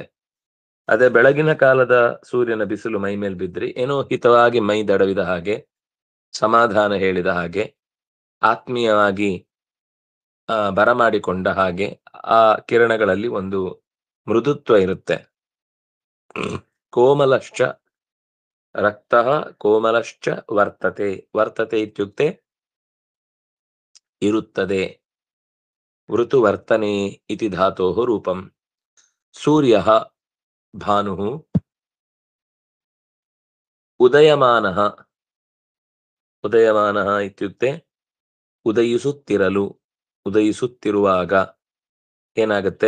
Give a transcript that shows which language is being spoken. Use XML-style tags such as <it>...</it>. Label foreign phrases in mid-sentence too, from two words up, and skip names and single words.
<kn>ಅದೇ ಬೆಳಗಿನ ಕಾಲದ ಸೂರ್ಯನ ಬಿಸಿಲು ಮೈ ಮೇಲೆ ಬಿದ್ರಿ ಏನೋ ಹಿತವಾಗಿ ಮೈ ದಡವಿದ ಹಾಗೆ, ಸಮಾಧಾನ ಹೇಳಿದ ಹಾಗೆ, ಆತ್ಮೀಯವಾಗಿ ಬರಮಾಡಿಕೊಂಡ ಹಾಗೆ, ಆ ಕಿರಣಗಳಲ್ಲಿ ಒಂದು ಮೃದುತ್ವ ಇರುತ್ತೆ.</kn> <sa>ಕೋಮಲಶ್ಚ ರಕ್ತಃ ಕೋಮಲಶ್ಚ ವರ್ತತೆ. ವರ್ತತೆ ಇತ್ಯುಕ್ತೆ ಇರುತ್ತದೆ. ವೃತುವರ್ತನೆ ಇತಿ ಧಾತೋಃ ರೂಪಂ. ಸೂರ್ಯಃ ಭಾನುಃ ಉದಯಮಾನಃ. ಉದಯಮಾನಃ ಇತ್ಯುಕ್ತೆ</sa> <kn>ಉದಯಿಸುತ್ತಿರಲು, ಉದಯಿಸುತ್ತಿರುವಾಗ ಏನಾಗುತ್ತೆ?</kn>